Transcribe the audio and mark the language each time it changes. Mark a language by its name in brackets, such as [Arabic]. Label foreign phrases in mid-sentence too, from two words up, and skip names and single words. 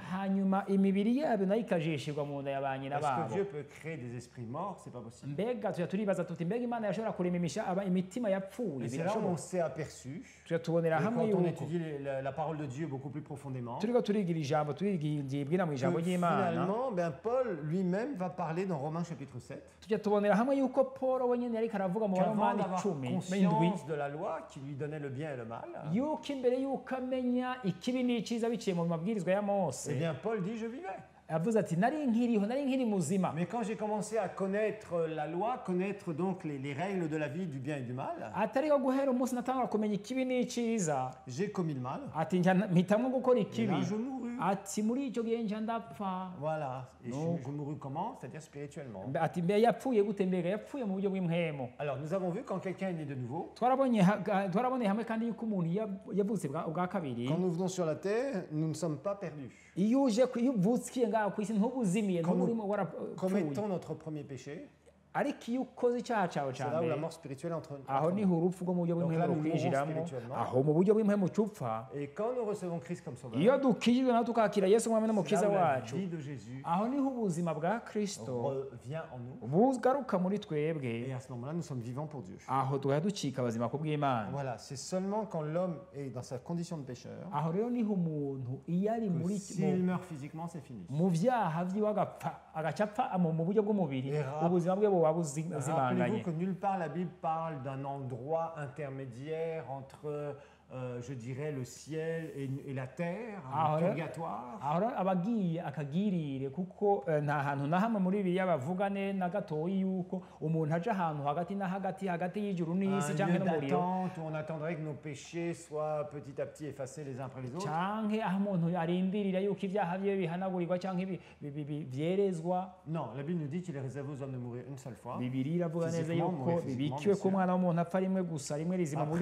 [Rundi] hanyuma imibiri yabo nayo ikajishirwa mu nda ya ba nyina [French] Est-ce que [Rundi] babo [French] Dieu peut créer des esprits morts? C'est pas possible. [Rundi] mbega tuja turibaza tuti mbega imana yashobora kurema imitima yapfuye [French] Et c'est là où on [Rundi] birashoboka [French] s'est aperçu, [Rundi] tuja tubonera [French] et [Rundi] hamwe [French] quand on [Rundi] yuko [French] étudie la parole de Dieu beaucoup plus profondément, [Rundi] turiko turigira ijambo turibwira mu [French] que [Rundi] ijambo ry'imana [French] finalement, Paul lui-même va parler dans Romains chapitre 7, [Rundi] tujya tubonera hamwe yuko Paul wenyine yariko aravuga mu [French] qu'avant [Rundi] baromani [French] d'avoir [Rundi] 10 n'indwi [French] conscience de la loi qui lui donnait le bien et le mal, [Rundi] yuko imbere yuko amenya ikibi n'icyiza biciye mu mabwirizwa ya Mose [French] eh bien Paul dit je vivais. [Rundi] avuze ati nari nkiri muzima [French] Mais quand j'ai commencé à connaître la loi, connaître donc les règles de la vie du bien et du mal, [Rundi] atariho guhera umunsi natangura kumenya ikibi n'icyiza [French] j'ai commis le mal. [Rundi] ati mpitamwo gukora [French] Et [Rundi] ikibi [French] là, je mourus. [Rundi] ati muri icyo gihe nja ndapfa [French] Voilà. Et Donc- je mourus comment? C'est-à-dire spirituellement. [Rundi] ati mbe yapfuye gute mbega yapfuye mu buryo bw'imhemu [French] Alors, nous avons vu quand quelqu'un est né de nouveau, [Rundi] twaraboneye hamwe kandi yuko umuntu yavutse bwa kabiri [French] quand nous venons sur la terre, nous ne sommes pas perdus. [Rundi] iyo uvukiye ngaho ku isi ntubuzimiye [French] Quand [Rundi] ntuburi [French] nous [Rundi] warapfuye [French] commettons notre premier péché, [Rundi] ariko iyo ukoze icyaha cyawe [French] c'est [Rundi] cya [French] là où la [Rundi] mbere [French] mort spirituelle entre [Rundi] aho [French] nous. [Rundi] niho urupfu rwo mu buryo [French] Donc [Rundi] bw'impemu [French] là, nous [Rundi] rukwinjiramo [French] mourons spirituellement. [Rundi] aho mu buryo bw'impemu cupfa [French] Et quand nous recevons Christ comme sauveur, [Rundi] iyo dukijijwe nawe tukakira yesu umwami [French] c'est [Rundi] n'umukiza [French] là où la [Rundi] wacu [French] vie de Jésus [Rundi] aho niho ubuzima bwa kristo [French] revient en nous. [Rundi] bugaruka muri twebwe [French] Et à ce moment-là, nous sommes vivants pour Dieu. [Rundi] aho tugahita ducika abazima ku bw'imana [French] Voilà, c'est seulement quand l'homme est dans sa condition de pécheur [Rundi] aho rero niho umuntu iyo ari [French] que [Rundi] muri [French] s'il meurt physiquement, c'est fini. [Rundi] mu byaha byiwe agaca apfa mu buryo bw'umubiri ubuzima bwe buba buzimanganye [French] Rappelez-vous que nulle part la Bible parle d'un endroit intermédiaire entre, je dirais, le ciel et la terre, Ah, un ouais. purgatoire. [Rundi] aho rero aba agiye akagirire kuko nta hantu na hamwe muri bibiliya bavuga na gatoya yuko umuntu aja ahantu hagati y'ijuru n'isi [French] Un [Rundi] cyangwa [French] lieu [Rundi] n'umuriro [French] d'attente où on attendrait que nos péchés soient petit à petit effacés les uns après les autres. [Rundi] canke aho umuntu arindirira yuko ibyaha byiwe bihanagurirwa cyangwa byerezwa. [French] Non, la Bible nous dit qu'il est réservé aux hommes de mourir une seule fois. [Rundi] Bibiliya iravuga neza [French] Physiquement, [Rundi] yuko [French] mourir physiquement, [Rundi] bibikiwe [French] bien [Rundi] ko [French] sûr. [Rundi] umwana w'umuntu apfa rimwe gusa rimwe rizima mu buryo